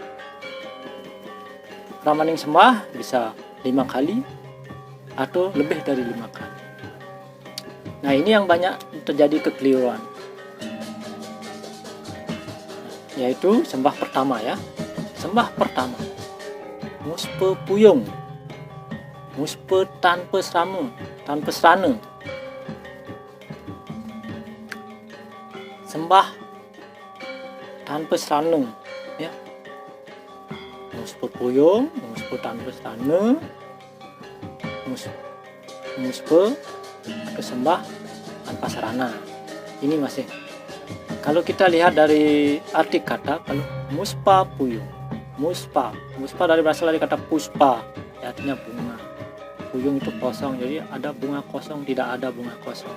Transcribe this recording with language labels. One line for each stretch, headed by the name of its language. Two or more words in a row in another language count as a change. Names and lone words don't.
Indonesian: Kramaning sembah bisa 5 kali atau lebih dari 5 kali. Nah, ini yang banyak terjadi kekeliruan, yaitu sembah pertama ya. Sembah pertama Muspe Puyung, Muspe tanpa serana, sembah tanpa serana ya. Muspe Puyung, Muspe tanpa serana, Muspe kesembah tanpa sarana. Ini masih, kalau kita lihat dari arti kata, kalau muspa puyung, muspa dari berasal dari kata puspa, artinya bunga. puyung itu kosong, jadi ada bunga kosong, tidak ada bunga kosong.